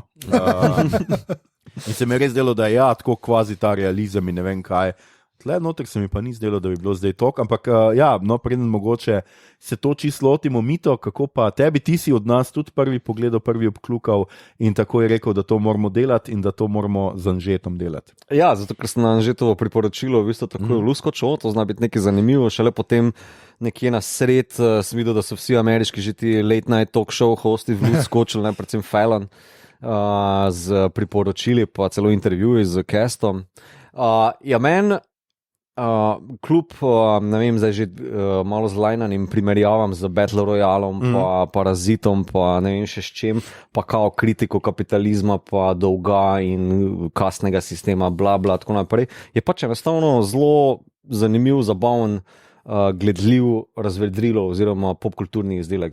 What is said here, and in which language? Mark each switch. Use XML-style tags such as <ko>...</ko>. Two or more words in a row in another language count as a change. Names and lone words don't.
<sl>In se mi je res zdelo, da tako kvazi ta realizem in ne vem kaj, Tle noter se mi pa ni zdelo, da bi bilo zdaj tok, ampak ja, no, preden mogoče se to čisto lotimo, Mito, kako pa tebi, ti si od nas tudi prvi pogledal, prvi obklukal in tako je rekel, da to moramo delati in da to moramo z Anžetom delati. Ja, zato ker sem na Anžetovo priporočilo v bistvu tako luskočil, to zna biti nekaj zanimivo, šele potem nekje na sred sem videl, da so vsi ameriški že ti</sl> <en>late night talk show</en> <sl>hosti v luskočil, ne, predvsem Fallon, z priporočili, pa celo intervjuji z castom. Ja, meni kljub, ne vem, zdaj že malo zlajnanim primerjavam z Battle Royalom, pa Parazitom, pa ne vem še s čem, pa kao kritiko kapitalizma, pa dolga in kasnega sistema, bla, bla, tako naprej, je pač enostavno zelo zanimiv, zabaven, gledljiv razvedrilo oziroma popkulturni izdelek.</sl>